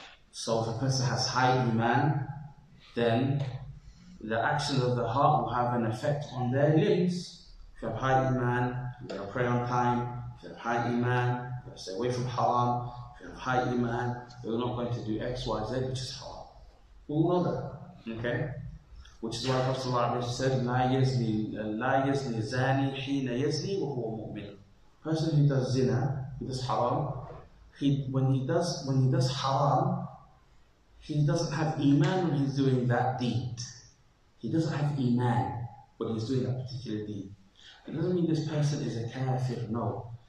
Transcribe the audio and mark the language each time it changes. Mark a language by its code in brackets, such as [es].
[en] So if a person has high Iman, then the actions of the heart will have an effect on their limbs. If you have high Iman, you're going to pray on time. If you have high Iman, you're going to stay away from haram. If you have high Iman, you're not going to do X, Y, Z, which is haram. We all know that, okay? Which is why Prophet ﷺ said, [ar] لا يزني زاني حين يزني وهو مؤمن. [en] Person who does zina, who does haram, when he does haram, he doesn't have Iman when he's doing that deed. He doesn't have Iman when he's doing that particular deed. It doesn't mean this person is a kafir, no.